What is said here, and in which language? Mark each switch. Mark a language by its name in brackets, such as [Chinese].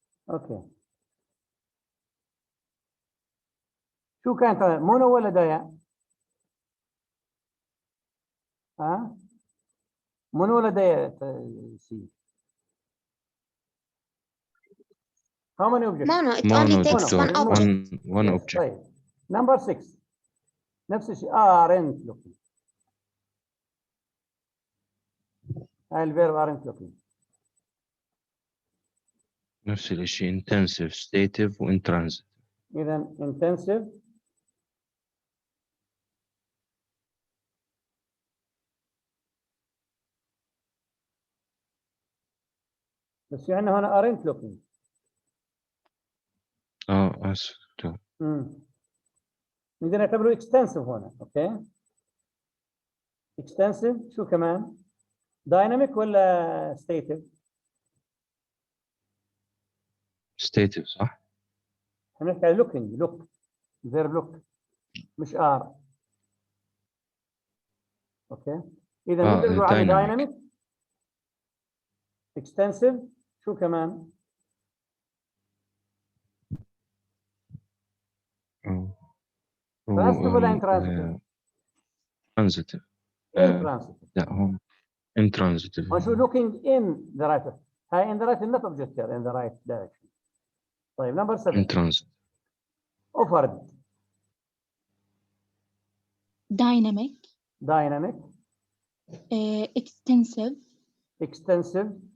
[Arabic] اوكي شو كانت مونو ولا دايا؟ ها؟ مونو ولا دايا سي؟ [English] How many objects? Mono. It only takes doctor. one object. One object. [Arabic] طيب. [English] Number 6 [Arabic] نفس الشيء [English] aren't looking. [Arabic] هاي الفيرب aren't looking. [English] نفس الشيء intensive, stative وintransitive. [Arabic] إذا intensive بس في عندنا هنا aren't looking. آسف. نقدر نعتبره extensive هنا. [English] Okay extensive. [Arabic] شو كمان؟ dynamic ولا stative؟ [English] stative صح؟ [Arabic] احنا بنحكي على looking. [English] look verb look مش are. [Arabic] اوكي اذا نقدر نقول عنه dynamic extensive. شو كمان؟ transitive ولا intransitive؟ [English] transitive. intransitive. [Arabic] لا هو intransitive. [English] هو شو looking in the right. هاي in the right not object in the right direction. [Arabic] طيب [English] number 7 intransitive. offered. dynamic, dynamic, extensive, extensive,